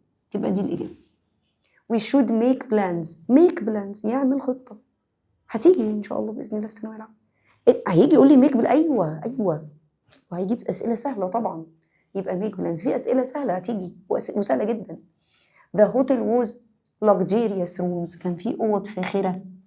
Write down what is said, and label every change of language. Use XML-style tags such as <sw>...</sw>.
<ar>تبقى دي الاجابه.</ar> <en>we should make plans</en> <ar>يعمل خطه. هتيجي ان شاء الله باذن الله في الثانويه العامه هيجي يقول لي make ايوه وهيجيب اسئله سهله طبعا. يبقى make plans في اسئله سهله هتيجي وسهله جدا.</ar> <en>the hotel was luxurious rooms،</en> <ar>كان في اوض فاخره.</ar>